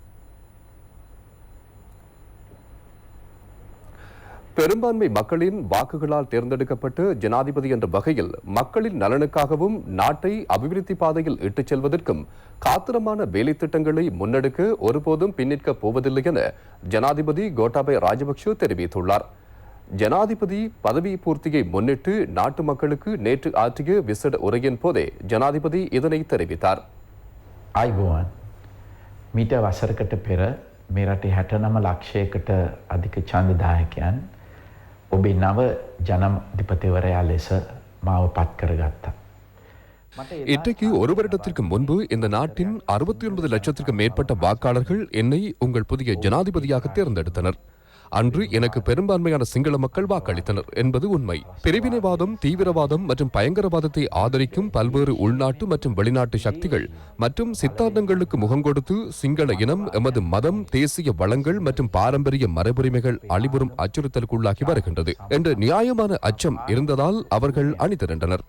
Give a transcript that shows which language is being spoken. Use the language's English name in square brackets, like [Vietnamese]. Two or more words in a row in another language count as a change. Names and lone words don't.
[Tamil] பெரும்பான்மை மக்களின் வாக்குகளால் தேர்ந்தெடுக்கப்பட்டு ஜனாதிபதி என்ற வகையில் மக்களின் நலனுக்காகவும் நாட்டை அபிவிருத்தி பாதையில் இட்டுச் செல்வதற்கும் காத்திரமான வேலை திட்டங்களை முன்னெடுக்க ஒருபோதும் பின்னிற்கப் போவதில்லை என ஜனாதிபதி கோட்டாபய ராஜபக்ஷ தெரிவித்துள்ளார். ஜனாதிபதி பதவி பூர்த்தியை முன்னிட்டு நாட்டு மக்களுக்கு நேற்று ஆற்றிய விசேட உரையின் போதே ஜனாதிபதி இதனை தெரிவித்தார். [Sinhala] ආයිබෝවන් මීට වසරකට පෙර මේ රටේ 69 ලක්ෂයකට අධික ඡන්දදායකයන් ඔබේ නව ජනාධිපතිවරයා ලෙස මාව පත් කරගත්තා. [Tamil] இன்றைக்கு ஒரு வருடத்திற்கு முன்பு இந்த நாட்டின் 69 லட்சத்திற்கு மேற்பட்ட வாக்காளர்கள் என்னை உங்கள் புதிய ஜனாதிபதியாக தேர்ந்தெடுத்தனர். அன்று எனக்கு பெரும்பான்மையான சிங்கள மக்கள் வாக்களித்தனர் என்பது உண்மை. பிரிவினைவாதம், தீவிரவாதம் மற்றும் பயங்கரவாதத்தை ஆதரிக்கும் பல்வேறு உள்நாட்டு மற்றும் வெளிநாட்டு சக்திகள் மற்றும் சித்தாந்தங்களுக்கு முகம் கொடுத்து சிங்கள இனம் எமது மதம், தேசிய வளங்கள் மற்றும் பாரம்பரிய மரபுரிமைகள் அழிவுறும் அச்சுறுத்தலுக்குள்ளாகி வருகின்றது என்ற நியாயமான அச்சம் இருந்ததால் அவர்கள் அணிதிரண்டனர்.